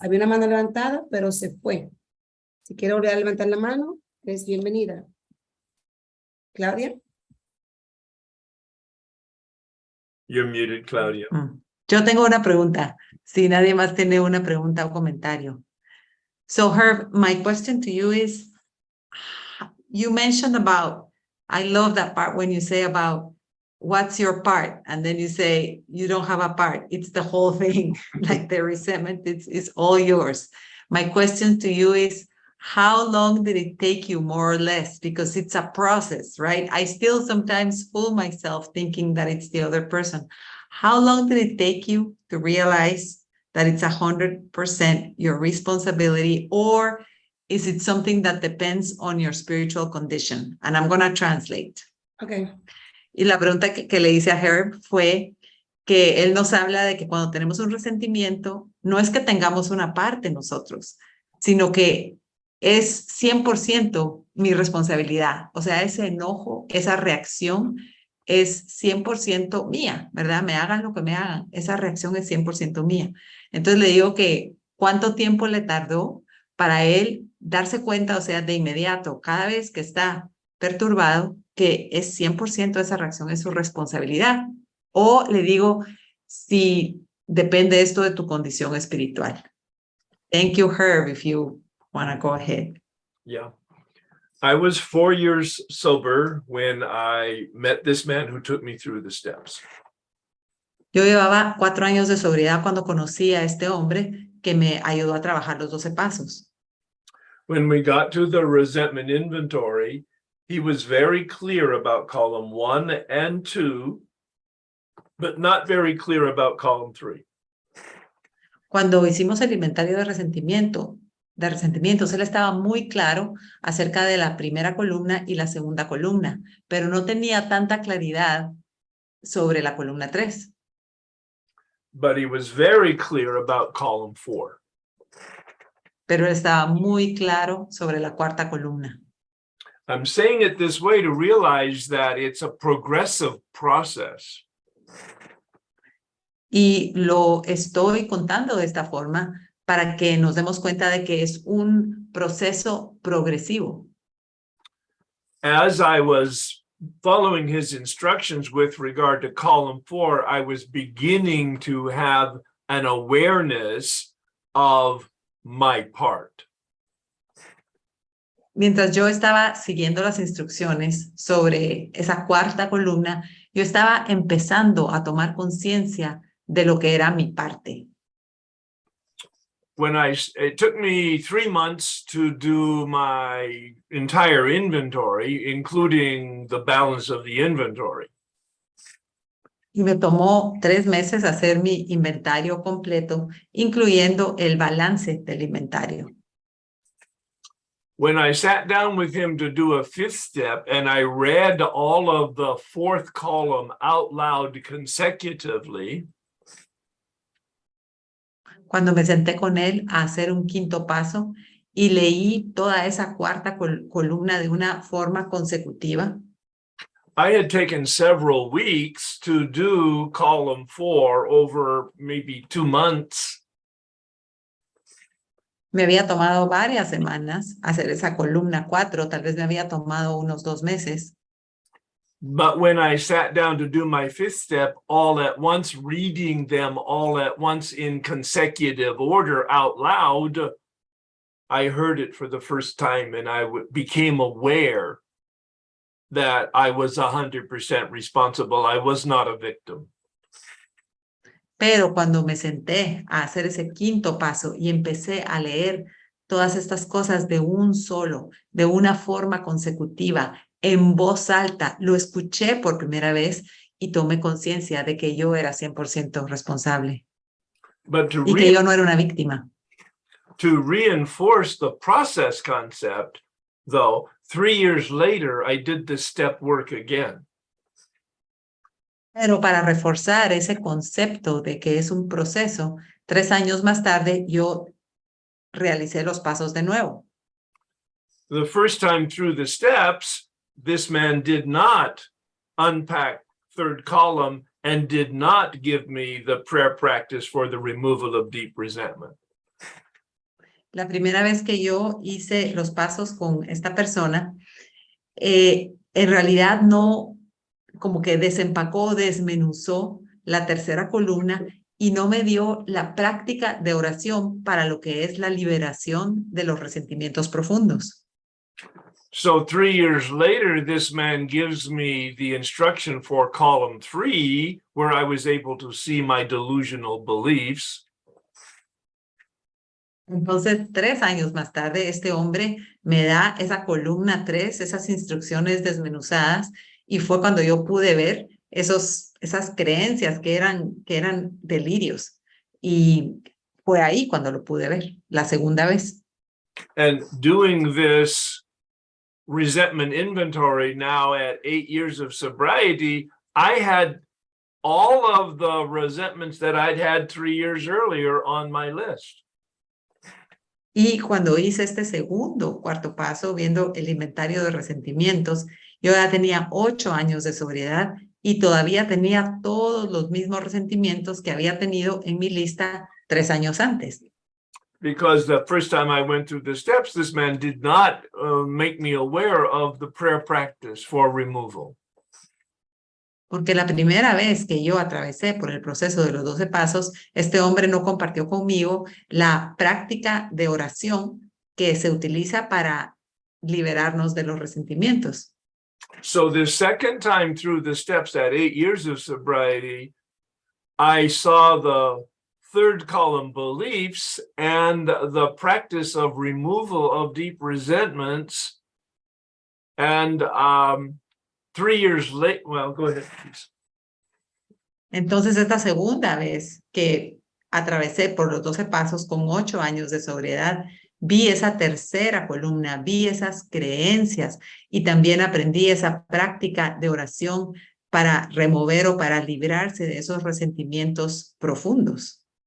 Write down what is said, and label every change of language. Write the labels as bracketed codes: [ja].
[es] Había una mano levantada, pero se fue. Si quiere volver a levantar la mano, es bienvenida. Claudia. [en] You're muted, Claudia. [es] Yo tengo una pregunta. Si nadie más tiene una pregunta o comentario. [en] So, Herb, my question to you is, you mentioned about, I love that part when you say about what's your part, and then you say you don't have a part. It's the whole thing, like the resentment, it's all yours. My question to you is, how long did it take you, more or less? Because it's a process, right? I still sometimes fool myself thinking that it's the other person. How long did it take you to realize that it's 100% your responsibility, or is it something that depends on your spiritual condition? And I'm going to translate. Okay. [es] Y la pregunta que le hice a Herb fue que él nos habla de que cuando tenemos un resentimiento, no es que tengamos una parte nosotros, sino que es 100% mi responsabilidad. O sea, ese enojo, esa reacción es 100% mía, ¿verdad? Me hagan lo que me hagan, esa reacción es 100% mía. Entonces le digo que cuánto tiempo le tardó para él darse cuenta, o sea, de inmediato, cada vez que está perturbado, que es 100% esa reacción es su responsabilidad. O le digo, si depende esto de tu condición espiritual. [en] Thank you, Herb, if you want to go ahead. Yeah. I was 4 years sober when I met this man who took me through the steps. [es] Yo llevaba 4 años de sobriedad cuando conocí a este hombre que me ayudó a trabajar los 12 pasos. [en] When we got to the resentment inventory, he was very clear about column 1 and 2, but not very clear about column 3. [es] Cuando hicimos el inventario de resentimientos, él estaba muy claro acerca de la primera columna y la segunda columna, pero no tenía tanta claridad sobre la columna 3. [en] But he was very clear about column 4. [es] Pero él estaba muy claro sobre la cuarta columna. [en] I'm saying it this way to realize that it's a progressive process. [es] Y lo estoy contando de esta forma para que nos demos cuenta de que es un proceso progresivo. [en] As I was following his instructions with regard to column 4, I was beginning to have an awareness of my part. [es] Mientras yo estaba siguiendo las instrucciones sobre esa cuarta columna, yo estaba empezando a tomar conciencia de lo que era mi parte. [en] it took me 3 months to do my entire inventory, including the balance of the inventory. [es] Y me tomó 3 meses hacer mi inventario completo, incluyendo el balance del inventario. [en] When I sat down with him to do a 5th step and I read all of the 4th column out loud consecutively, [es] Cuando me senté con él a hacer un 5º paso y leí toda esa 4ª columna de una forma consecutiva, [en] I had taken several weeks to do column 4 over maybe 2 months. [es] me había tomado varias semanas hacer esa columna 4, tal vez me había tomado unos 2 meses. [en] But when I sat down to do my 5th step all at once, reading them all at once in consecutive order out loud, I heard it for the first time and I became aware that I was 100% responsible. I was not a victim. [es] Pero cuando me senté a hacer ese 5º paso y empecé a leer todas estas cosas de un solo, de una forma consecutiva, en voz alta, lo escuché por primera vez y tomé conciencia de que yo era 100% responsable [en] But [es] y que yo no era una víctima. [en] to reinforce the process concept, though, 3 years later, I did the step work again. [es] Pero para reforzar ese concepto de que es un proceso, 3 años más tarde yo realicé los pasos de nuevo. [en] The first time through the steps, this man did not unpack 3rd column and did not give me the prayer practice for the removal of deep resentment. [es] La primera vez que yo hice los pasos con esta persona, en realidad no, como que desempacó, desmenuzó la 3ª columna y no me dio la práctica de oración para lo que es la liberación de los resentimientos profundos. [en] So 3 years later, this man gives me the instruction for column 3, where I was able to see my delusional beliefs. [es] Entonces, 3 años más tarde, este hombre me da esa columna 3, esas instrucciones desmenuzadas, y fue cuando yo pude ver esas creencias que eran delirios. Y fue ahí cuando lo pude ver, la segunda vez. [en] And doing this resentment inventory now at 8 years of sobriety, I had all of the resentments that I'd had 3 years earlier on my list. [es] Y cuando hice este segundo, 4º paso, viendo el inventario de resentimientos, yo ya tenía 8 años de sobriedad y todavía tenía todos los mismos resentimientos que había tenido en mi lista 3 años antes. [en] Because the first time I went through the steps, this man did not make me aware of the prayer practice for removal. [es] Porque la primera vez que yo atravesé por el proceso de los 12 pasos, este hombre no compartió conmigo la práctica de oración que se utiliza para liberarnos de los resentimientos. [en] So the second time through the steps at 8 years of sobriety, I saw the 3rd column beliefs and the practice of removal of deep resentments. And 3 years late, well, go ahead, please. [es] Entonces, esta segunda vez que atravesé por los 12 pasos con 8 años de sobriedad, vi esa 3ª columna, vi esas creencias y también aprendí esa práctica de oración para remover o para librarse de esos resentimientos profundos.